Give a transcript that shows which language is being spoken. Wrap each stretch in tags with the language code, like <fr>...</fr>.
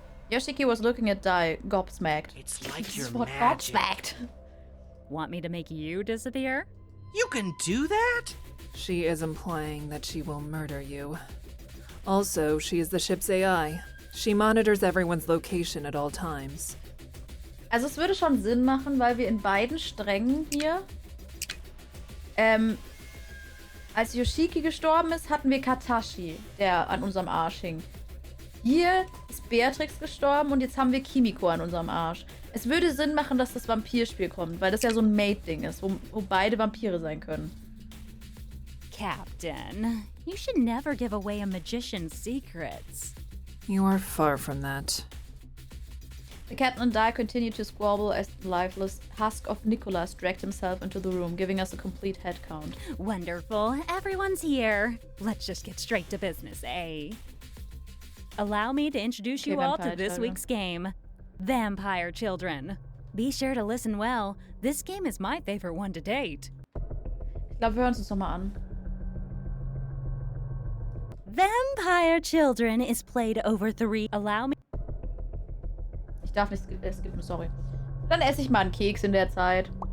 <en>Yoshiki was looking at Dai, gobsmacked. It's like This you're is what magic. gobsmacked. Want me to make you disappear? You can do that? She is implying that she will murder you. Also, she is the ship's AI. She monitors everyone's location at all times.</en> <de>Also es würde schon Sinn machen, weil wir in beiden Strängen hier, als Yoshiki gestorben ist, hatten wir Katashi, der an unserem Arsch hing. Hier ist Beatrix gestorben und jetzt haben wir Kimiko an unserem Arsch. Es würde Sinn machen, dass das Vampirspiel kommt, weil das ja so ein Mate-Ding ist, wo beide Vampire sein können.</de> <en>Captain, you should never give away a magician's secrets. You are far from that. The captain and Dai continued to squabble as the lifeless husk of Nicholas dragged himself into the room, giving us a complete head count. Wonderful. Everyone's here. Let's just get straight to business, eh? Allow me to introduce you all to this week's game, Vampire Children. Be sure to listen well. This game is my favorite one to date.</en> <de>Ich glaube, wir hören es uns nochmal an.</de> <en>Vampire Children is played over 3. Allow me.</en> <de>Ich darf nicht skippen, sorry. Dann esse ich mal einen Keks in der Zeit.</de>